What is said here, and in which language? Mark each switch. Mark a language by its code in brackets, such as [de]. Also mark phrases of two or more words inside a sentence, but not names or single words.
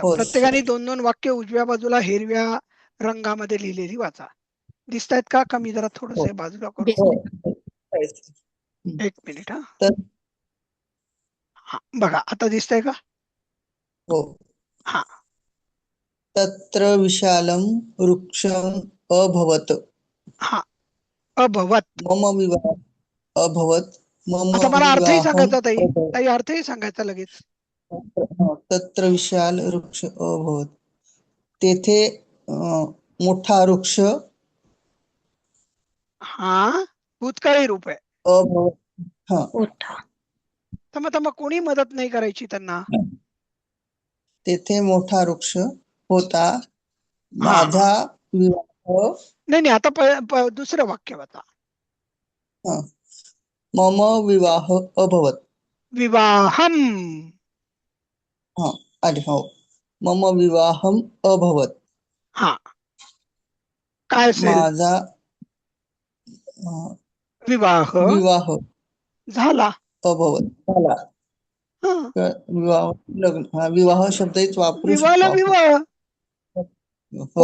[mr] हो. प्रत्येकाने 2-2 वाक्य उजव्या बाजूला हिरव्या रंगामध्ये लिहिलेली वाचा. दिसतायत का? का मी जरा थोडस हो. बाजूला करू? हो. एक मिनिट हा. तर हा, बघा आता दिसतंय का? हो. हा. [sa] तत्र विशालं वृक्षम् अभवत्. [mr] हा, अभवत. [sa] मम विवाह अभवत. मम [mr] आता मला अर्थही विवाहम् सांगायचा ताई. अभवत्. ताई, अर्थही सांगायचा लगेच. [sa] तत्र विशाल वृक्ष अभवत. [mr] तेथे मोठा वृक्ष हा भूतकाळी रूप आहे. अभवत. हा. मोठा. तर मग कोणी मदत नाही करायची त्यांना. तेथे मोठा वृक्ष होता. हा. माझा विवाह नाही नाही, आता दुसरं वाक्य वाचा. हा. [sa] मम विवाह अभवत. विवाहम. [mr] हा आले. हो. [sa] मम विवाहम अभवत. [mr] हा, काय असेल? माझा अं, विवाह विवाह झाला. अभवत झाला. हा. विवाह लग्न. हा, विवाह शब्दच वापरू विवाहला शकतो आपण. विवाह. हो.